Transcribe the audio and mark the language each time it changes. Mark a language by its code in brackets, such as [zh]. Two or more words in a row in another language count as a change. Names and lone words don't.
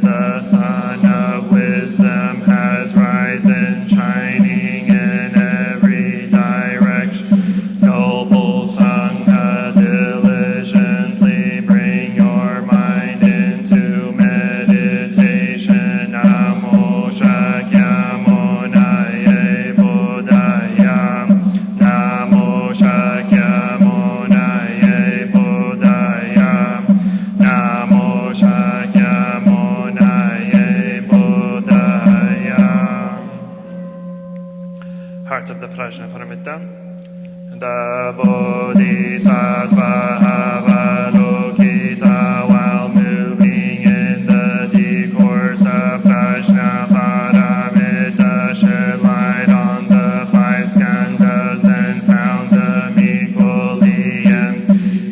[en] The sun of wisdom has risen, shining in every direction. Noble Sangha, diligently bring your mind into meditation. [sa] Namo Shakyamunaya Buddhaya. Namo Shakyamunaya Buddhaya. Namo Shakyamunaya Buddhaya. [en] Heart of the Prajna Paramita. The Bodhisattva Avalokita while moving in the discourse of Prajna Paramita shed light on the five skandhas and found them equally empty.